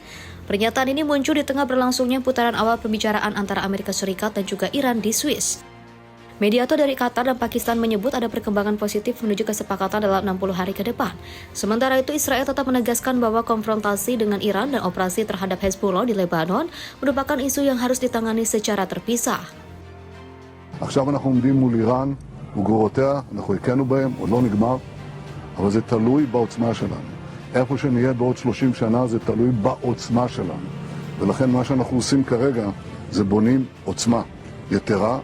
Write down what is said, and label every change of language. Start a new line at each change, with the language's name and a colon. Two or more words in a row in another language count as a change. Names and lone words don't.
Indonesian: Pernyataan ini muncul di tengah berlangsungnya putaran awal pembicaraan antara Amerika Serikat dan juga Iran di Swiss. Mediator dari Qatar dan Pakistan menyebut ada perkembangan positif menuju kesepakatan dalam 60 hari ke depan. Sementara itu, Israel tetap menegaskan bahwa konfrontasi dengan Iran dan operasi terhadap Hezbollah di Lebanon merupakan isu yang harus ditangani secara terpisah.
Hebrew: עכשיו אנחנו עומדים מול איראן וגרורותיה, אנחנו הכינו בהם, עוד לא נגמר, אבל זה תלוי בעוצמה שלנו. איפה שנהיה בעוד 30 שנה זה תלוי בעוצמה שלנו. ולכן מה שאנחנו עושים כרגע זה בונים עוצמה יתרה.